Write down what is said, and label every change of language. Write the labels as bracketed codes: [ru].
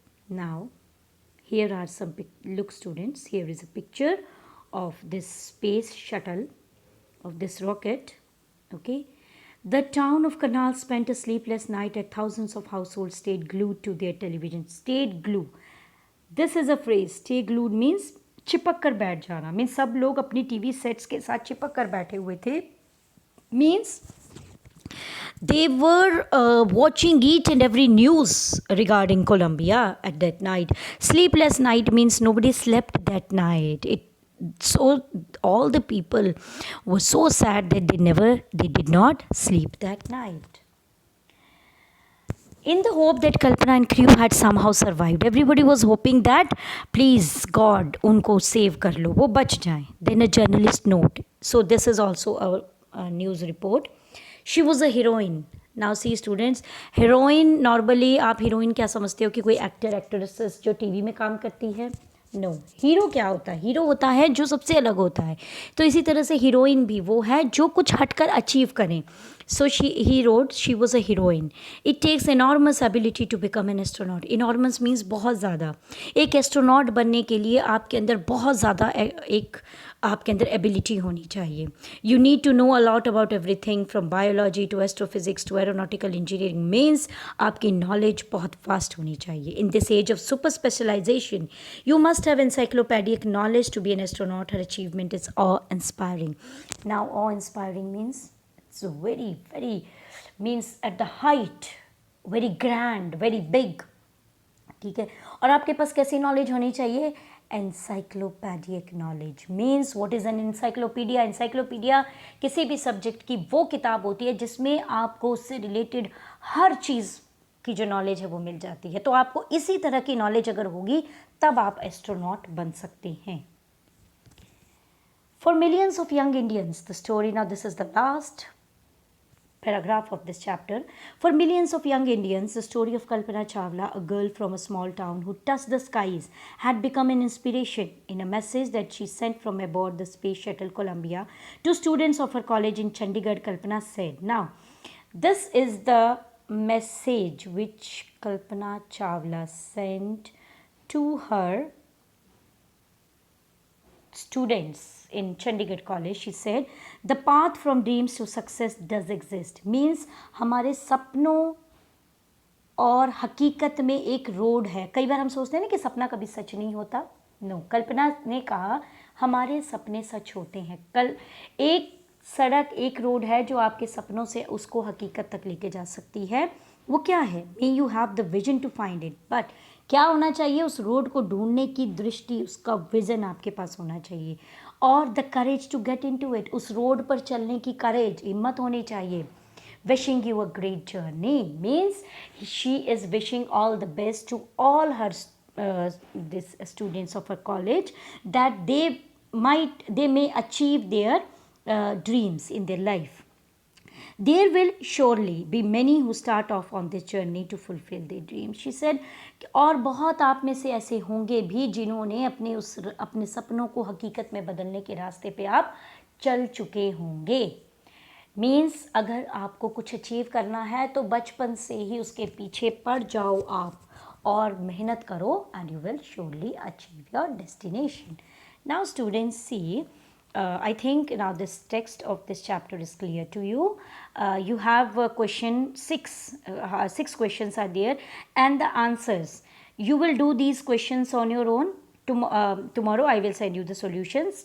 [en] Now, here are some look, students. Here is a picture of this space shuttle, of this rocket. Okay. The town of Karnal spent a sleepless night as thousands of households stayed glued to their television. Stayed glued. This is a phrase. Stay glued means [hi] चिपक कर बैठ जाना. Means सब लोग अपनी TV sets के साथ चिपक कर बैठे हुए थे. [en] Means they were watching each and every news regarding Colombia at that night. Sleepless night means nobody slept that night. So all the people were so sad that they did not sleep that night. In the hope that Kalpana and crew had somehow survived, everybody was hoping that please God [hi] unko save kar lo, wo bach jaye. [en] Then a journalist note. So this is also a news report. She was a heroine. Now see students, [hi] heroine normally आप heroine क्या समझते हो कि कोई actor actresses जो TV में काम करती है. नो, हीरो क्या होता है? हीरो होता है जो सबसे अलग होता है. तो इसी तरह से हीरोइन भी वो है जो कुछ हटकर अचीव करें. [en] So he wrote, she was a heroine. It takes enormous ability to become an astronaut. Enormous means [hi] बहुत ज़्यादा. एक एस्ट्रोनॉट बनने के लिए आपके अंदर बहुत ज़्यादा एक आपके अंदर एबिलिटी होनी चाहिए. [en] You need to know a lot about everything from biology to astrophysics to aeronautical engineering. [hi] Means आपकी नॉलेज बहुत फास्ट होनी चाहिए. [en] In this age of super specialization you must have encyclopedic knowledge to be an astronaut. Her achievement is awe-inspiring. Now, awe-inspiring means it's very means at the height, very grand, very big. [hi] ठीक है. और आपके पास कैसी knowledge होनी चाहिए? एनसाइक्लोपैडिक knowledge. [en] Means what is an encyclopedia? [hi] Encyclopedia किसी भी subject की वो किताब होती है जिसमें आपको उससे रिलेटेड हर चीज़ की जो नॉलेज है वो मिल जाती है. तो आपको इसी तरह की नॉलेज अगर होगी तब आप एस्ट्रोनॉट बन सकते हैं. [en] For millions of young Indians the story, now this is the last paragraph of this chapter. For millions of young Indians, the story of Kalpana Chawla, a girl from a small town who touched the skies, had become an inspiration. In a message that she sent from aboard the Space Shuttle Columbia to students of her college in Chandigarh, Kalpana said, now, this is the message which Kalpana Chawla sent to her students in Chandigarh College. She said, the path from dreams to success does exist. [hi] Means हमारे सपनों और हकीकत में एक road है. कई बार हम सोचते हैं ना कि सपना कभी सच नहीं होता. नो, कल्पना ने कहा हमारे सपने सच होते हैं. कल एक सड़क, एक रोड है जो आपके सपनों से उसको हकीकत तक लेके जा सकती है. वो क्या है? [en] May you have the vision to find it. [hi] But क्या होना चाहिए? उस रोड को ढूंढने की दृष्टि, उसका विजन आपके पास होना चाहिए. और [en] The courage to get into it. [hi] उस रोड पर चलने की करेज, हिम्मत होनी चाहिए. [en] Wishing you a great journey. Means she is wishing all the best to all her this students of her college, that they may achieve their dreams in their life. There will surely be many who start off on this journey to fulfill their dreams. She said, [hi] और बहुत आप में से ऐसे होंगे भी जिन्होंने अपने सपनों को हकीकत में बदलने के रास्ते पे आप चल चुके होंगे. मीन्स अगर आपको कुछ अचीव करना है तो बचपन से ही उसके पीछे पड़ जाओ आप और मेहनत करो, [en] And you will surely achieve your destination. Now students see, I think now this text of this chapter is clear to you. You have question 6. 6 questions are there, and the answers. You will do these questions on your own. Tomorrow I will send you the solutions.